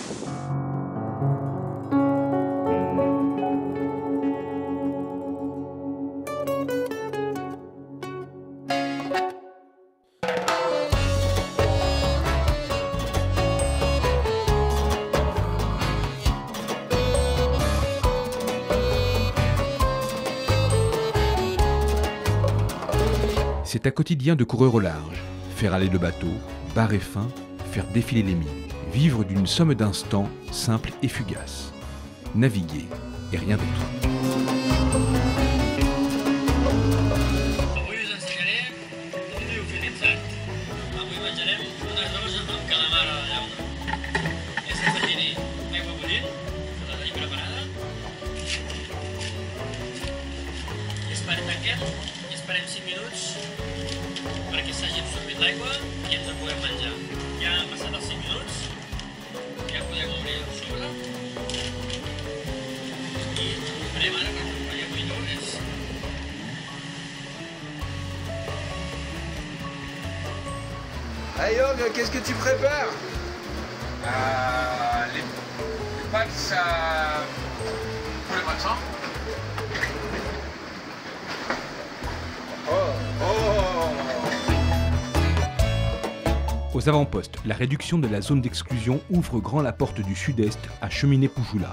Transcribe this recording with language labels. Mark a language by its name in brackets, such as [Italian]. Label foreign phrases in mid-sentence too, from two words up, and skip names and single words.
[French] C'est un quotidien de coureur au large. Faire aller le bateau, barrer fin, faire défiler les mines. Vivre d'une somme d'instants simple et fugace. Naviguer et rien d'autre. [Catalan] Avui us ensenyaré un riu utilitzat. Avui menjarem un arròs amb calamar a la llauna. És afegir-hi aigua bullint, que la tenim preparada. I tanquem i esperem 5 minuts perquè s'hagi absorbit l'aigua i ens el puguem menjar. Ja han passat els 5 minuts, ja podem obrir el sobre i esperem ara perquè avui no és. [French] Hey Young, qu'est-ce que tu prépares? Les pâtes pour le matin. Aux avant-postes, la réduction de la zone d'exclusion ouvre grand la porte du sud-est à Cheminée-Poujoula.